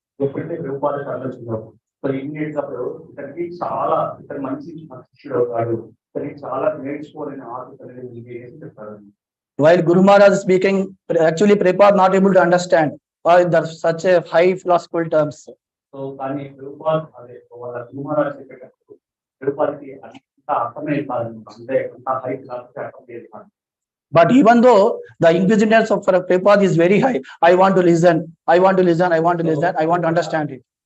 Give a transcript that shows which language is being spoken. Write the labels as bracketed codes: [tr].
[te] ఎప్పుడైతే Prabhupada ఆలోచించాము, so immediate గా ఇతనికి చాలా ఇతను మంచి శిష్యుడు అవుతాడు, ఇతనికి చాలా నేర్చుకోవాలని ఆలోచన చెప్తారు. [en] While Guru Maharaj is speaking, actually Prabhupada not able to understand there's such a high philosophical terms. [te] So కానీ ప్రభుపాద అదే వాళ్ళ గురు మహారాజ్ చెప్పేటప్పుడు ప్రభుపాదకి అంత అర్థమే కాదనమాట, అంటే అంత హై ఫిలాసఫీ అర్థం లేదు. [en] But even though the inquisitiveness of Prabhupada is very high, I want to listen, I want to listen, I want to listen, I want to understand it.